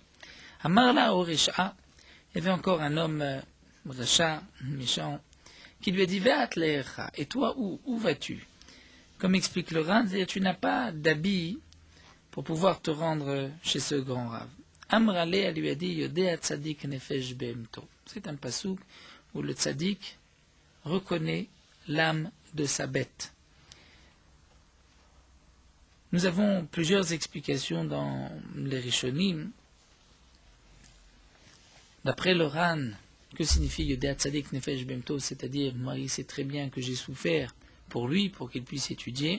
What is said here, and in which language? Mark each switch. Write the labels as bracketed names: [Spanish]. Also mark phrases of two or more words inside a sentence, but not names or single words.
[Hebrew] אמרה לה הרשע, [French] il y avait encore un homme Racha, méchant, qui lui a dit [Hebrew] ואתה לאן, [French] et toi où vas-tu? Comme explique le Ran, tu n'as pas d'habit pour pouvoir te rendre chez ce grand rave. Amrale, elle lui a dit [Hebrew] יודע צדיק נפש בהמתו. [French] C'est un pasouk où le tzadik reconnaît l'âme de sa bête. Nous avons plusieurs explications dans les Rishonim. D'après le Ran, que signifie [Hebrew] יודע צדיק נפש בהמתו, [French] c'est-à-dire moi il sait très bien que j'ai souffert pour lui, pour qu'il puisse étudier.